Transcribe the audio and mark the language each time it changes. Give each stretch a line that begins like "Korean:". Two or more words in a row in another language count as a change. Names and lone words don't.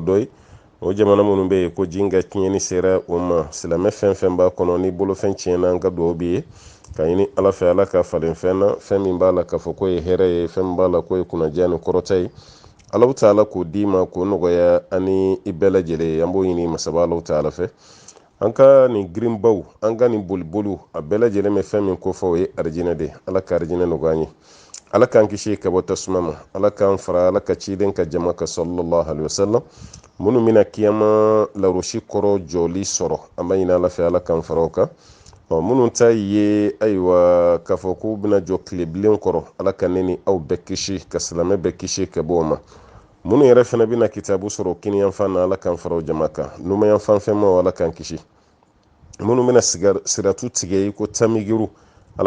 Bambara: dɔ ye o jamana minnu bɛ yen ko ji ka tiɲɛni sera o ma silamɛ fɛn fɛn b'a kɔnɔ ni bolofɛn tiɲɛna an ka dugawu b'i ye ka ɲini ala fɛ ala ka falen fɛn na fɛn min b'a la k'a fɔ ko ye hɛrɛ ye fɛn min b'a la ko ye kunnaja ni kɔrɔta ye ala taala k'o d'i ma k'o nɔgɔya ani i bɛɛ lajɛlen ye an b'o ɲini masaba ala taala fɛ an ka nin girinbaw an ka nin boliboliw a bɛɛ lajɛlen bɛ fɛn min kofɔ o ye arijinɛ de ala ka arijinɛ nɔgɔya an ye ala k'an kisi ka bɔ tasuma ma ala k'an fara ala ka ciden ka jama ka
Arabic: صلى الله عليه وسلم
Bambara: minnu bɛna kiyama larosi kɔrɔ jɔli sɔrɔ an b'a ɲini ala fɛ ala k'an fara o kan minnu ta ye ayiwa k'a fɔ k'u bɛna jɔ tilebilen kɔrɔ ala ka ne ni aw bɛɛ kisi ka silamɛ bɛɛ kisi ka bɔ o ma minnu yɛrɛ fana bɛna kitabu sɔrɔ kiniyanfan na ala k'an fara o jama kan numayanfan fɛn ma ala k'an kisi minnu bɛna siratu tigɛ i ko tamigiru ala